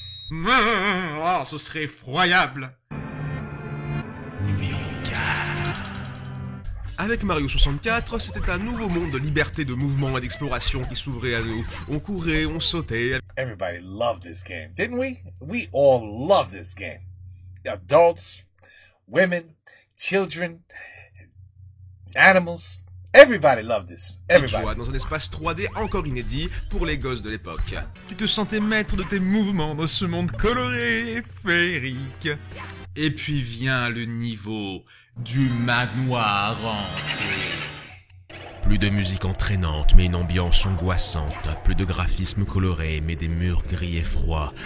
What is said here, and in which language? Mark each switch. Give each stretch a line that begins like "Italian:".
French: Oh, ce serait effroyable. Numéro 4. Avec Mario 64, c'était un nouveau monde de liberté, de mouvement et d'exploration qui s'ouvrait à nous. On courait, on sautait.
English: Everybody loved this game, didn't we? We all loved this game. Adults, women, children, animals, everybody loved this. Everybody.
French: Joie dans un espace 3D encore inédit pour les gosses de l'époque. Tu te sentais maître de tes mouvements dans ce monde coloré et féerique. Et puis vient le niveau du manoir hanté. Plus de musique entraînante, mais une ambiance angoissante. Plus de graphismes colorés, mais des murs gris et froids.